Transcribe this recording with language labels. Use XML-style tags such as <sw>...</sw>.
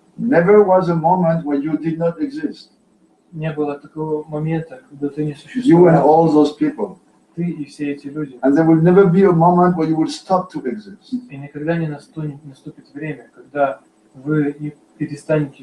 <en>Never was a moment where you did not exist.</en> <ru>Не было такого момента, когда ты не</ru> <en>You and</en> <ru>существовал.</ru> <en>all those people.</en> <ru>Ты и все эти люди.</ru> <en>And there will never be a moment where you will stop to exist.</en> <ru>И никогда не наступит время, когда вы не перестанете</ru>